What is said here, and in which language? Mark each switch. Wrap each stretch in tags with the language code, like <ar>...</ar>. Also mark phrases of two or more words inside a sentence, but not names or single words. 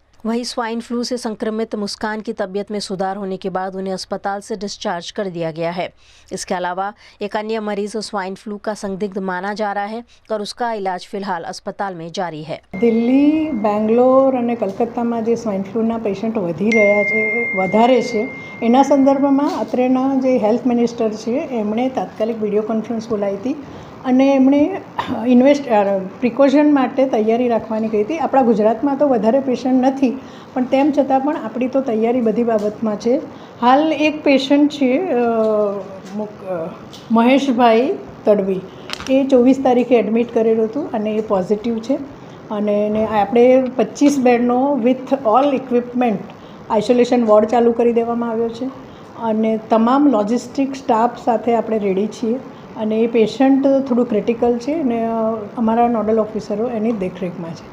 <hi>वहीं स्वाइन फ्लू से संक्रमित मुस्कान की तबीयत में सुधार होने के बाद उन्हें अस्पताल से डिस्चार्ज कर दिया गया है। इसके अलावा एक अन्य मरीज स्वाइन फ्लू का संदिग्ध माना जा रहा है और उसका इलाज फिलहाल अस्पताल में जारी है।</hi> <gu>દિલ્હી, બેંગલોર ઔર કલકત્તા જે સ્વાઇન ફ્લૂના પેશન્ટ વધી રહ્યા છે, વધારે છે, એના સંદર્ભમાં અત્રેના જે</gu> <en>health minister</en> <gu>છે એમણે તાત્કાલિક</gu> <en>video conference</en> <gu>બોલાઈ હતી અને એમણે પ્રિકોશન માટે તૈયારી રાખવાની કહી હતી। આપણા ગુજરાતમાં તો વધારે પેશન્ટ નથી, પણ તેમ છતાં પણ આપણી તો તૈયારી બધી બાબતમાં છે। હાલ એક પેશન્ટ છે મહેશભાઈ તડવી, એ 24 તારીખે એડમિટ કરેલું હતું અને એ પોઝિટિવ છે અને આપણે 25 બેડનો</gu> <en>with all equipment isolation ward</en> <gu>ચાલુ કરી દેવામાં આવ્યો છે અને તમામ</gu> <en>logistic staff</en> <gu>સાથે આપણે રેડી છીએ અને એ પેશન્ટ થોડું ક્રિટિકલ છે અને અમારા</gu> <en>nodal officers</en> <gu>એની દેખરેખમાં છે।</gu>